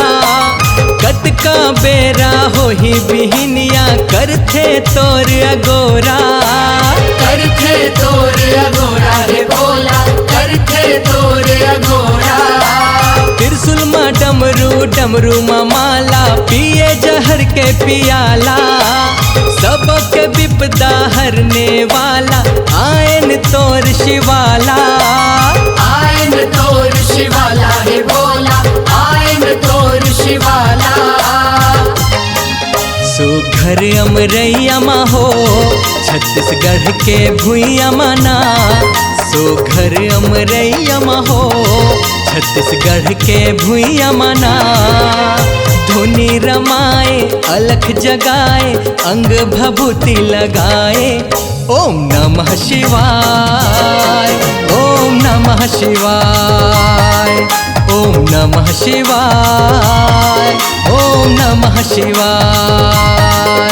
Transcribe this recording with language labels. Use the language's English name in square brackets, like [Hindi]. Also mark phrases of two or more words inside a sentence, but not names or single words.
[Chhattisgarhi] कतका बेरा होही बिहनिया करथे तोर अगोरा। करथे तोर अगोरा रे भोला, करथे तोर अगोरा। त्रिशूल माँ डमरू डमरू माँ माला पिए जहर के पियाला। सबके विपदा हरने वाला आयन तोर शिवाला। आयन तोर शिवाला रे भोला, आयन तोर शिवाला। सुघर अमरैया मा हो छत्तीसगढ़ के भुइया मना। सुघर अमरैया मा हो छत्तीसगढ़ के भुइया मना। धुनी रमाए अलख जगाए अंग भभूति लगाए। [Sanskrit] ओम नमः शिवाय, ओम नमः शिवाय, ओम नमः शिवाय, ओम नमः शिवाय,